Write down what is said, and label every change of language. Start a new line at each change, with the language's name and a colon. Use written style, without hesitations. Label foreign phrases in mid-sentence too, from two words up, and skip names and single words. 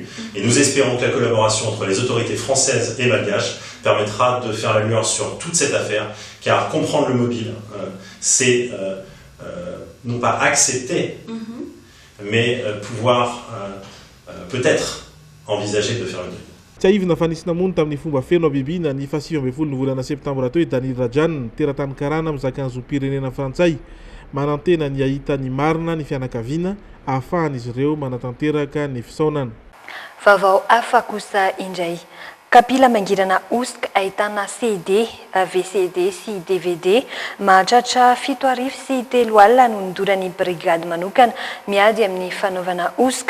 French: Et nous espérons que la collaboration entre les autorités françaises et malgaches permettra de faire la lumière sur toute cette affaire, car comprendre le mobile, c'est non pas accepter, mais pouvoir peut-être envisager de faire le deuil.
Malagasy: Tsaivina fa nisy namono tamin'ny fomba feno abibina ny fahasivy ambin'ny folo ny volana septambra teo Daniel Rajane teratany karana amin'ny zakanzom-pirenena frantsay manantena ny ahita ny marina ny fianakaviana ahafahan'izy ireo manatanteraka ny fisaonana. Vaovao hafa kosa indray. Kapila mangirana OSK ahitana CD, VCD sy DVD mahatratra 7 arivo sy 3 alina no nidoran'ny brigady manokana miady amin'ny fanaovana OSK.